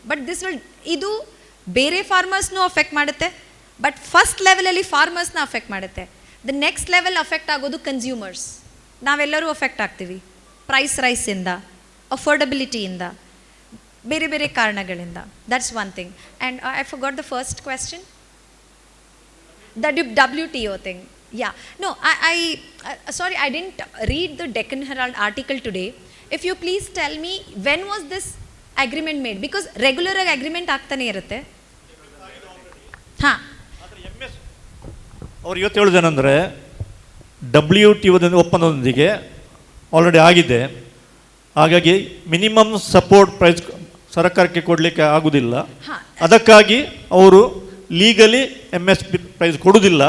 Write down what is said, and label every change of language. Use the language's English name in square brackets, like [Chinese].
[Kannada] But ಇದು ಬೇರೆ ಫಾರ್ಮರ್ಸ್ನೂ affect ಮಾಡುತ್ತೆ, ಬಟ್ ಫಸ್ಟ್ ಲೆವೆಲಲ್ಲಿ ಫಾರ್ಮರ್ಸ್ನ ಅಫೆಕ್ಟ್ ಮಾಡುತ್ತೆ. ದ ನೆಕ್ಸ್ಟ್ ಲೆವೆಲ್ ಅಫೆಕ್ಟ್ ಆಗೋದು ಕನ್ಸ್ಯೂಮರ್ಸ್, ನಾವೆಲ್ಲರೂ ಅಫೆಕ್ಟ್ ಆಗ್ತೀವಿ. ಪ್ರೈಸ್ ರೈಸಿಂದ, ಅಫೋರ್ಡಬಿಲಿಟಿಯಿಂದ, ಬೇರೆ ಬೇರೆ ಕಾರಣಗಳಿಂದ. [English] That's one thing. And I forgot the first question, the WTO thing. Yeah, no, sorry, I didn't read the Deccan Herald article today. If you please tell me, when was this agreement made? Because regular agreement [Kannada] ಆಗ್ತಾನೆ ಇರುತ್ತೆ. ಹಾಂ, ಅವ್ರು ಇವತ್ತು ಹೇಳೋದೇನೆಂದರೆ WTO ಒಪ್ಪಂದದೊಂದಿಗೆ already ಆಗಿದೆ, ಹಾಗಾಗಿ minimum support price ಸರ್ಕಾರಕ್ಕೆ ಕೊಡಲಿಕ್ಕೆ ಆಗುವುದಿಲ್ಲ. ಅದಕ್ಕಾಗಿ ಅವರು ಲೀಗಲಿ MSP ಪ್ರೈಸ್ ಕೊಡುವುದಿಲ್ಲ